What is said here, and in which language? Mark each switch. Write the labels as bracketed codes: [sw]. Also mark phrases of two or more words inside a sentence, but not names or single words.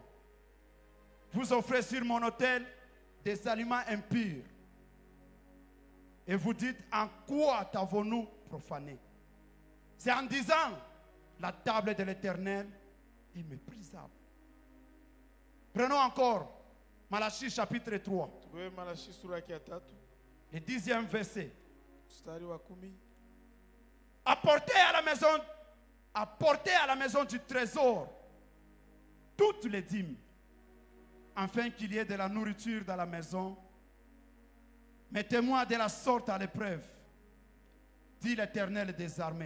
[fr] Vous offrez sur mon autel des aliments impurs. Et vous dites, en quoi t'avons-nous profané? C'est en disant, la table de l'Éternel est méprisable. Prenons encore Malachie chapitre 3, [sw] tuwe Malachi sura yake ya 3 [fr] le 10e verset. [sw] mstari wa 10. [fr] Apportez à la maison du trésor toutes les dîmes, afin qu'il y ait de la nourriture dans la maison. Mettez-moi de la sorte à l'épreuve, dit l'Éternel des armées.